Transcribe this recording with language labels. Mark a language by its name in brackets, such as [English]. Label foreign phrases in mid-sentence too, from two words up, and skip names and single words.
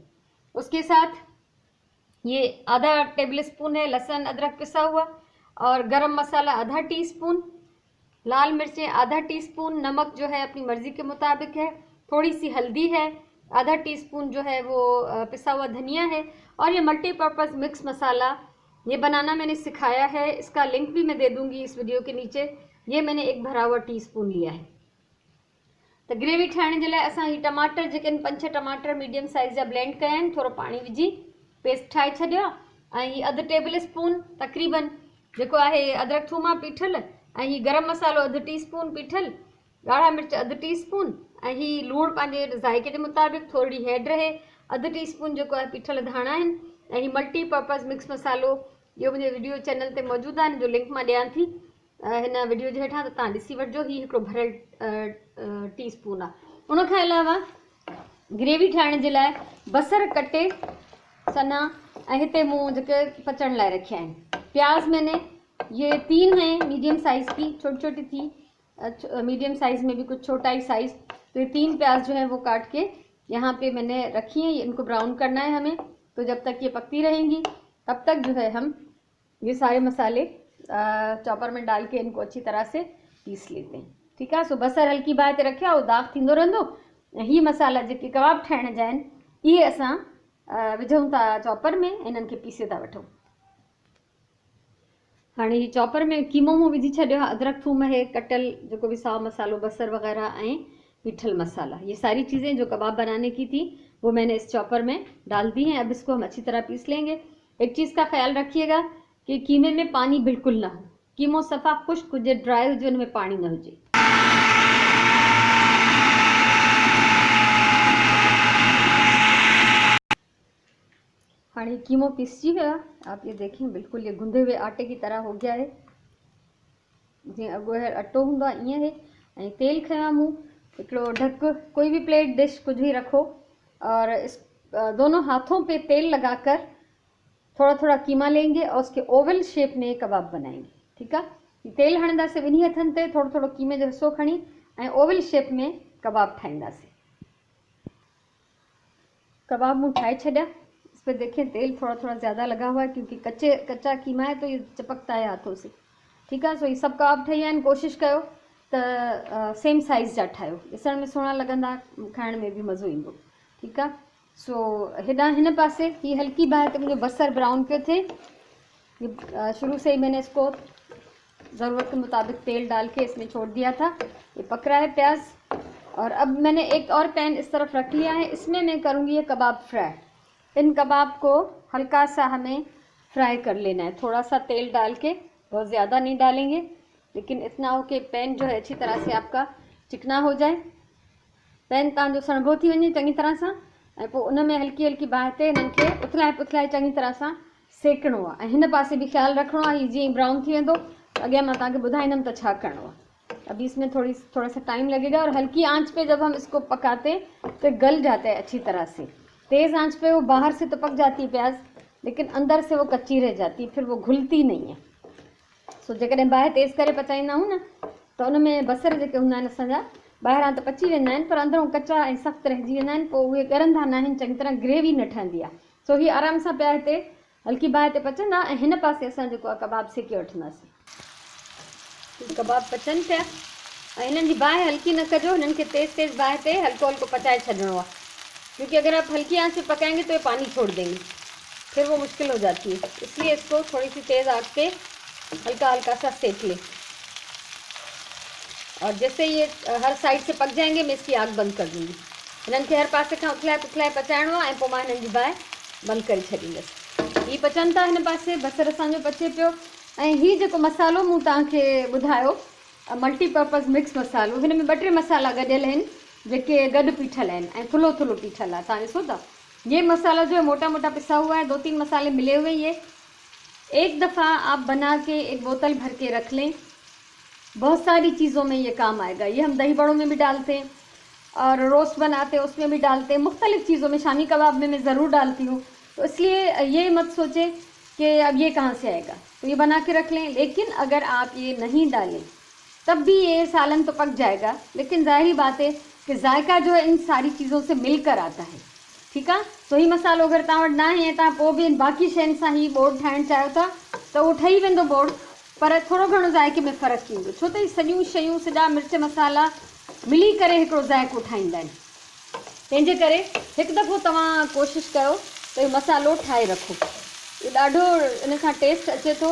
[Hindi] उसके साथ ये आधा [English] table spoon [Hindi] है लहसुन अदरक पिसा हुआ और गरम मसाला आधा टीस्पून, लाल मिर्चें आधा टीस्पून, नमक जो है अपनी मर्ज़ी के मुताबिक है, थोड़ी सी हल्दी है, आधा टीस्पून जो है वो पिसा हुआ धनिया है। और ये [English] multipurpose mix [Hindi] मसाला ये बनाना मैंने सिखाया है, इसका लिंक भी मैं दे दूंगी इस वीडियो के नीचे। ये मैंने 1 भरा हुआ टीस्पून लिया है। [Sindhi] तो ग्रेवी ठाहिण जे लाइ असां ही टमाटर जेके 5-6 टमाटर [English] medium size [Sindhi] जा ब्लेंड कया आहिनि, थोरो पाणी विझी पेस्ट ठाहे छॾियो आहे। ऐं ही अधु [English] table spoon [Sindhi] तक़रीबन जेको आहे अदरक थूम पीठल, ऐं ही गरम मसालो 1 टीस्पून पीठल, ॻाढ़ा मिर्च 1 टीस्पून, ऐं ही लूणु पंहिंजे ज़ाइक़े जे मुताबिक़, थोरी हैड रहे 1 टीस्पून जेको आहे पीठल धाणा आहिनि, ऐं ही [English] multipurpose mix [Sindhi] मसालो इहो मुंहिंजे वीडियो चैनल ते मौजूदु आहे, हिन जो लिंक मां ॾियां थी हिन वीडियो जे हेठां, त तव्हां ॾिसी वठिजो। ही हिकिड़ो भरियल टीस्पून आहे। उनखां अलावा ग्रेवी ठाहिण जे लाइ बसर कटे सना ऐं हिते मूं जेके पचण लाइ रखिया आहिनि। [Hindi] प्याज मैंने ये 3 हैं [English] medium size [Hindi] की, छोटी छोटी थी, [English] medium size [Hindi] में भी कुछ छोटा ही साइज़। तो ये 3 प्याज जो है वो काट के यहाँ पे मैंने रखी हैं। इनको ब्राउन करना है हमें, तो जब तक ये पकती रहेंगी तब तक जो है हम ये सारे मसाले चॉपर में डाल के इनको अच्छी तरह से पीस लेते हैं। ठीक है। [Sindhi] सो बसर हल्की बाहि ते रखियो, दाग थींदो रहंदो। ही मसाला जेके कबाब ठाहिण जा आहिनि इहे असां विझूं था चॉपर में, इन्हनि खे पीसे था वठूं। हाणे ही चॉपर में कीमो मूं विझी छॾियो आहे, अदरक थूम है कटियल जेको भी साओ मसालो बसर वगैरह ऐं पीठल मसाला, [Hindi] ये सारी चीज़ें जो कबाब बनाने की थी वो मैंने इस चॉपर में डाल दी हैं। अब इसको हम अच्छी तरह पीस लेंगे। एक चीज़ का ख्याल रखिएगा कि कीमे में पानी बिल्कुल ना हो, [Sindhi] कीमो सफ़ा खुश्क हुजे, ड्राई हुजे, उनमें पानी न हुजे। हाँ कीमो पीसजी वियो आहे, [Hindi] आप ये देखें बिल्कुल ये गुंदे हुए आटे की तरह हो गया है, [Sindhi] जीअं अॻोहर अटो हूंदो आहे ईअं है। ऐं तेल खयो आहे मूं हिकिड़ो ढक, [Hindi] कोई भी प्लेट डिश कुछ भी रखो और इस दोनों हाथों पे तेल लगाकर थोड़ा थोड़ा कीमा लेंगे और उसके [English] oval shape [Hindi] में कबाब बनाएंगे। ठीक है। [Sindhi] तेल हणंदासीं 2 हथनि ते, थोड़ो थोड़ो कीमे जो हिस्सो खणी ऐं [English] oval shape [Sindhi] में कबाब ठाहींदासीं। कबाब मूं ठाहे छॾिया। [Hindi] इस पर देखें तेल थोड़ा थोड़ा ज़्यादा लगा हुआ है क्योंकि कच्चा कीमा है तो ये चिपकता है हाथों से। ठीक है। [Sindhi] सो ये सब कबाब ठही आहिनि। कोशिश कयो त [English] same size [Sindhi] जा ठाहियो, ॾिसण में सुहिणा लॻंदा, खाइण में भी मज़ो ईंदो। [Hindi] ठीक है। [Sindhi] सो हेॾां हिन पासे ही हल्की बाहि ते मुंहिंजो बसर ब्राउन पियो थे। [Hindi] शुरू से ही मैंने इसको ज़रूरत के मुताबिक तेल डाल के इसमें छोड़ दिया था। ये पक रहा है प्याज। और अब मैंने एक और पैन इस तरफ रख लिया है, इसमें मैं करूँगी ये कबाब फ्राई। इन कबाब को हल्का सा हमें फ्राई कर लेना है, थोड़ा सा तेल डाल के, बहुत ज़्यादा नहीं डालेंगे, लेकिन इतना हो कि पैन जो है अच्छी तरह से आपका चिकना हो जाए। [Sindhi] पैन तव्हांजो सणभो थी वञे चङी तरह सां, ऐं पोइ उन में हल्की हल्की बाहि ते हिननि खे उथलाए पुथलाए चङी तरह सां सेकणो आहे। ऐं हिन पासे भी ख़्यालु रखिणो आहे, हीअ जीअं ब्राउन थी वेंदो अॻियां मां तव्हांखे ॿुधाईंदमि त छा करिणो आहे। [Hindi] अभी इसमें थोड़ा सा टाइम लगेगा और हल्की आंच पे जब हम इसको पकाते तो गल जाता है अच्छी तरह से। तेज़ आंच पे वो बाहर से तो पक जाती है प्याज, लेकिन अंदर से वो कच्ची रह जाती है, फिर वो घुलती नहीं है। [Sindhi] सो जेकॾहिं बाहि तेज़ करे पचाईंदा आहियूं न त उन में बसर जेके हूंदा आहिनि असांजा ॿाहिरां त पची वेंदा आहिनि, पर अंदरों कच्चा ऐं सख़्तु रहिजी वेंदा आहिनि, पोइ उहे ॻरंदा न आहिनि, चङी तरह ग्रेवी न ठहंदी आहे। सो हीअ आराम सां पिया हिते हल्की बाहि ते पचंदा ऐं हिन पासे असां जेको आहे कबाब सेके वठंदासीं। कबाब पचनि पिया इन्हनि जी बाहि हल्की न कजो, इन्हनि खे तेज़ तेज़ बाहि पे हल्को हल्को पचाए छॾिणो आहे, [Hindi] क्योंकि अगर आप हल्की आंच पे पकाएंगे तो ये पानी छोड़ देंगे, फिर वो मुश्किल हो जाती है। इसलिए इसको थोड़ी सी तेज़ आंच पे हल्का हल्का सा सेक लें, और जैसे ये हर साइड से पक जाएंगे मैं इसकी आग बंद कर दूँगी। [Sindhi] इन्हनि खे हर पासे खां उथलाए पुथलाए पचाइणो आहे, ऐं पोइ मां हिननि जी बाहि बंदि करे छॾींदसि। हीअ पचनि था हिन पासे, बसर असांजो पचे पियो। ऐं हीअ जेको मसालो मूं तव्हांखे ॿुधायो [English] multipurpose mix [Sindhi] मसालो, हिन में 2-3 मसाला गॾियल आहिनि जेके गॾु पीठल आहिनि ऐं थुल्हो थुल्हो पीठल आहे। तव्हां ॾिसो था, [Hindi] ये मसाला जो है मोटा मोटा पिसा हुआ है, 2-3 मसाले मिले हुए। ये एक दफ़ा आप बना के एक बोतल भर के रख लें, बहुत सारी चीज़ों में ये काम आएगा। ये हम दही बड़ों में भी डालते हैं और रोस्ट बनाते हैं उसमें भी डालते हैं, मुख्तलिफ़ चीज़ों में, शामी कबाब में मैं ज़रूर डालती हूँ। तो इसलिए ये मत सोचें कि अब ये कहाँ से आएगा, तो ये बना के रख लें। लेकिन अगर आप ये नहीं डालें तब भी ये सालन तो पक जाएगा, लेकिन ज़ाहिरी बात है कि जायका जो है इन सारी चीज़ों से मिलकर आता है। [Sindhi] ठीकु आहे, तो ही मसालो अगरि तव्हां वटि न आहे, तव्हां पोइ बि बाक़ी शयुनि सां ही बोर्ड ठाहिणु चाहियो था त उहो ठही वेंदो बोर्ड, पर थोरो घणो ज़ाइके में फ़र्क़ु ईंदो, छो त ही सॼियूं शयूं, सॼा मिर्च मसाला मिली करे हिकिड़ो ज़ाइको ठाहींदा आहिनि। तंहिंजे करे हिकु दफ़ो तव्हां कोशिशि कयो त इहो मसालो ठाहे रखो, इहो ॾाढो इन सां टेस्ट अचे थो।